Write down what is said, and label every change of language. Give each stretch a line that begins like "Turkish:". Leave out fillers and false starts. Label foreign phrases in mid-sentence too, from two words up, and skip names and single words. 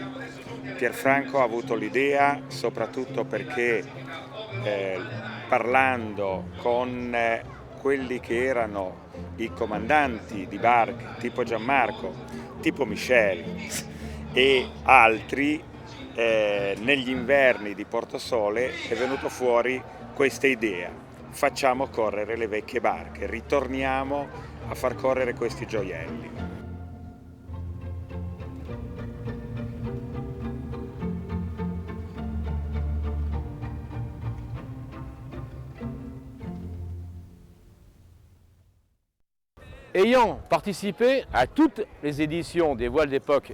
Italian: Pierfranco ha avuto l'idea soprattutto perché parlando con quelli che erano i comandanti di barche tipo Gianmarco, tipo Michel e altri, negli inverni di Porto Sole è venuto fuori questa idea: facciamo correre le vecchie barche, ritorniamo a far correre questi gioielli.
French: Ayant participé à toutes les éditions des voiles d'époque